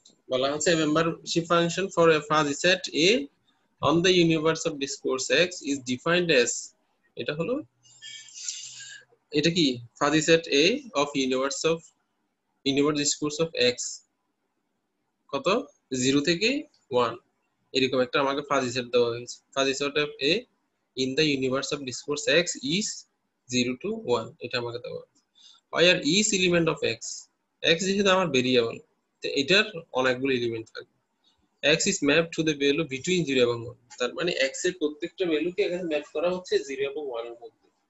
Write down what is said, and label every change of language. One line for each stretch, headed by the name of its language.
Bangla: বলা হচ্ছে
English: membership function for a fuzzy set A on the universe of discourse X is defined as,
Bangla: এটা হলো এটা কি
English: fuzzy set A of universe discourse of X
Bangla: কত 0 থেকে 1 এরকম একটা আমাকে ফাজি সেট দেওয়া হয়েছে।
English: fuzzy set of A in the universe of discourse X is 0 to 1
Bangla: এটা আমাকে দেওয়া হয়েছে।
English: where each element of X
Bangla: যেহেতু আমার ভেরিয়েবল, তো এটার অনেকগুলো এলিমেন্ট থাকবে।
English: X is mapped to the value between 0
Bangla: এবং 1, তার মানে X এর প্রত্যেকটা ভ্যালুকে এখানে ম্যাপ করা হচ্ছে 0 এবং 1 এর মধ্যে।